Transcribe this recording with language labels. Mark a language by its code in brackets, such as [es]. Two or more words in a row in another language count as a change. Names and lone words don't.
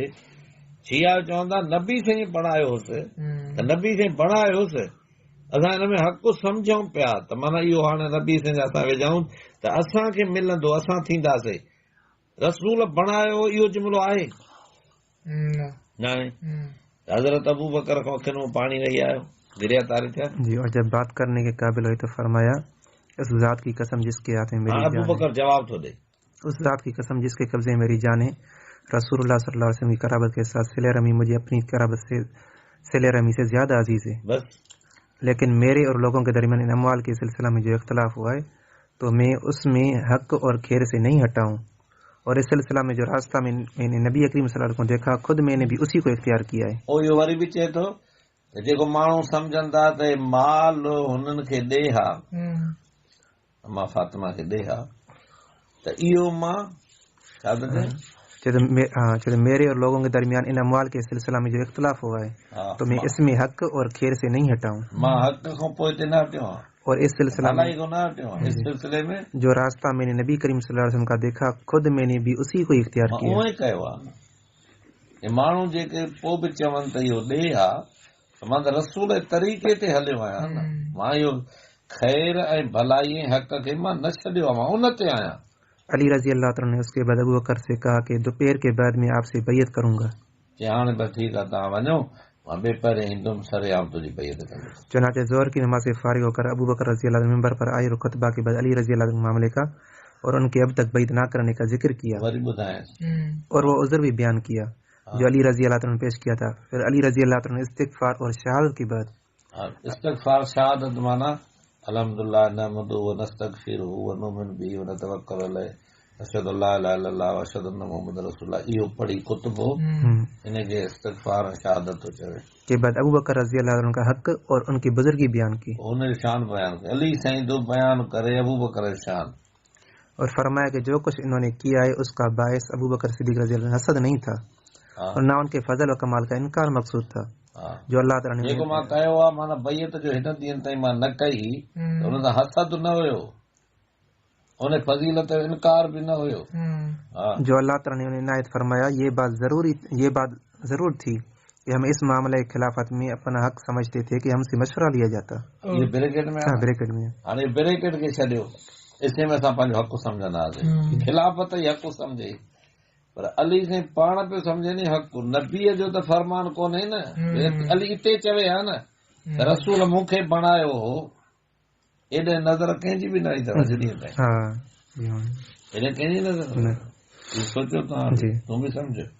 [sd] शिया चवंदा नबी साईं बणायोसि, त नबी साईं बणायोसि, असां हिन में हक़ सम्झूं पिया, त माना इहो हाणे नबी साईं असां वेझाऊं त असांखे मिलंदो, असां थींदासीं। रसूल बणायो इहो जुमिलो आहे न आहे। हज़रत अबू बकर खां अखियुनि में पाणी रही आयो, गिरिया तारी थिया जी। [ur] اور جب بات کرنے کے قابل ہوئی تو فرمایا اس ذات کی قسم جس کے ہاتھ میں میری ابو جان [sd] बकर जवाब थो ॾे, [ur] اس ذات کی قسم جس کے قبضے میں میری جان ہے, رسول اللہ [ar] صلى الله عليه وسلم [ur] کی قرابت کے ساتھ صلہ رحمی مجھے اپنی قرابت سے صلہ رحمی سے زیادہ عزیز ہے. بس لیکن میرے اور لوگوں کے درمیان ان اموال کے سلسلہ میں جو اختلاف ہوا ہے تو میں اس میں حق اور خیر سے نہیں ہٹا ہوں، اور اس سلسلہ میں جو راستہ میں میں نے نبی کریم [ar] صلى الله عليه وسلم [ur] کو دیکھا خود میں نے بھی اسی کو اختیار کیا ہے. [sd] ओ इहो वरी बि चए थो त जेको माण्हू सम्झनि था त माल हुननि खे ॾे हा, मां फातिमा खे ॾे हा, त इहो मां छा थो चए, [ur] چلو میرے اور لوگوں کے درمیان ان اموال کے سلسلہ میں جو اختلاف ہوا ہے تو میں اس میں حق اور خیر سے نہیں ہٹا ہوں, [sd] मां हक़ खां पोइ ते न हटियो आहियां, [ur] اور اس سلسلہ میں [sd] को न हटियो आहियां। [ur] اس سلسلے میں جو راستہ میں نے نبی کریم [ar] صلى الله عليه وسلم [ur] کا دیکھا خود میں نے بھی اسی کو اختیار [sd] मां [ur] کیا. [sd] उहो ई कयो आहे। हे माण्हू जेके पोइ बि चवनि त इहो ॾे हा, त मां त रसूल जे तरीक़े ते हलियो आहियां न, मां इहो ख़ैर ऐं भलाई ऐं हक़ खे मां न छॾियो आहे, मां उन ते आहियां। [ur] علی [ar] رضي الله تعالى [ur] نے اس کے بعد ابو بکر سے کہا کہ دوپہر کے بعد میں آپ سے بیعت کروں گا. [sd] हाणे बस ठीकु आहे, तव्हां वञो, मां ॿिए पहिरें ईंदुमि, सरेआम तुंहिंजी बैयत कंदुसि। [ur] چنانچہ ظہر کی نماز سے فارغ ہو کر ابو بکر [ar] رضي الله عنه [ur] منبر پر آئے اور خطبہ کے بعد علی [ar] رضي الله عنه [ur] معاملے کا اور ان کے اب تک بیعت نہ کرنے کا ذکر کیا, [sd] वरी ॿुधाएं [ur] اور وہ عذر بھی بیان کیا جو علی [ar] رضي الله تعالى [ur] نے پیش کیا تھا. پھر علی [ar] رضي الله تعالى [ur] نے استغفار اور شہادت کے بعد [ar] استغفار شهادت معنى الحمد لله نحمده ونستغفره ونؤمن به ونتوكل عليه أشهد أن لا إله إلا الله وأشهد أن محمد رسول الله, [sd] इहो पढ़ी कुतुबो इनखे इस्तिगफार ऐं शहादत थो चवे। [ur] کے بعد ابو بکر [ar] رضي الله تعالى [ur] کا حق اور ان کی بزرگی بیان کی [sd] हुन जो शान बयान करे, अली साईं जो बयान करे अबू बकर जो शान, [ur] اور فرمایا کہ جو کچھ انہوں نے کیا ہے اس کا باعث ابو بکر صدیق [ar] رضي الله عنه [ur] حسد نہیں تھا اور نہ ان کے فضل اور کمال کا انکار مقصود تھا جو اللہ تعالیٰ نے [sd] जेको मां कयो आहे, माना बैयत जो हिन ॾींहं ताईं मां न कई त हुन सां हसद न हुयो, उन फज़ीलत जो इनकार भी न हुयो। [ur] جو اللہ تعالیٰ نے انہیں عنایت فرمایا یہ بات ضرور تھی کہ ہم اس معاملے خلافت میں اپنا حق سمجھتے تھے کہ ہم سے مشورہ لیا جاتا. یہ بریکٹ میں ہاں بریکٹ میں [sd] हाणे ब्रैकेट खे छॾियो, इसे में असां पंहिंजो हक़ सम्झंदासीं, खिलाफ़त ई हक़ सम्झे, पर अली साईं पाण पियो सम्झे नी हक़, नबीअ जो त फरमान कोन्हे न, अली हिते चवे हा न त रसूल मूंखे बणायो हो, एॾे नज़र कंहिंजी बि न आई अथव अॼु ॾींहं ताईं, एॾे कंहिंजी नज़र सोचो तव्हां, तूं बि सम्झ,